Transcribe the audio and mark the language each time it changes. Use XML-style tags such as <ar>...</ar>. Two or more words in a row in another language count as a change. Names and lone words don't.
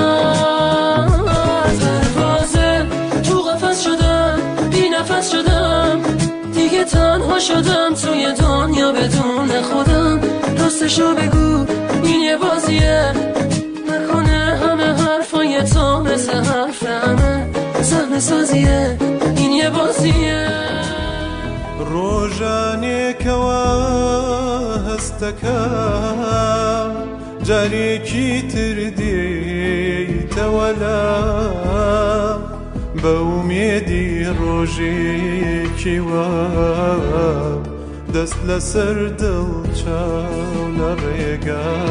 <fa>پروازه تو قفس شدم، بی نفس شدم، دیگه تنها شدم توی دنیا بدون خودم. راستشو بگو این یه بازیه، نکنه همه حرفای تو مثل حرف همه صحنه سازیه. این یه بازیه.</fa> <ckb>ڕۆژانێکەوە هەستەکە جارێکی تر دێیتەوەلا بە ئومێدی ڕۆژێکی وا دەست لەسەر دڵ چاو لە ڕێگا</ckb>